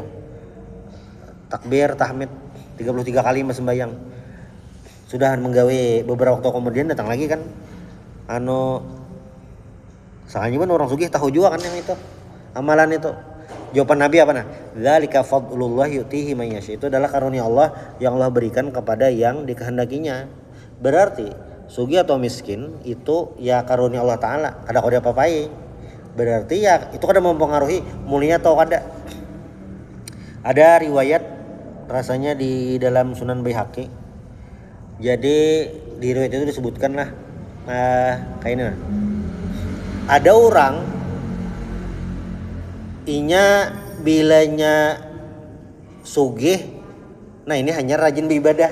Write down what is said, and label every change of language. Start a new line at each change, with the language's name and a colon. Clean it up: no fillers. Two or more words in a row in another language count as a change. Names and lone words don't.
Banjar: Takbir, tahmid 33 kali sembahyang. Sudah menggawe beberapa waktu kemudian datang lagi kan. Soalnya kan orang sugih tahu juga kan yang itu. Amalan itu. Jawaban Nabi apa nah?
Arabic: ذلك فضل الله يؤتيه من يشاء.
Banjar: Itu adalah karunia Allah yang Allah berikan kepada yang dikehendakinya. Berarti sugih atau miskin itu ya karunia Allah Ta'ala. Kada kau diapa-apai. Berarti ya itu kada mempengaruhi mulia atau kada. Ada riwayat rasanya di dalam Sunan Baihaqi. Jadi di riwayat itu disebutkan lah kayak ini nah. Ada orang inya bilanya sugih, nah ini hanya rajin beribadah.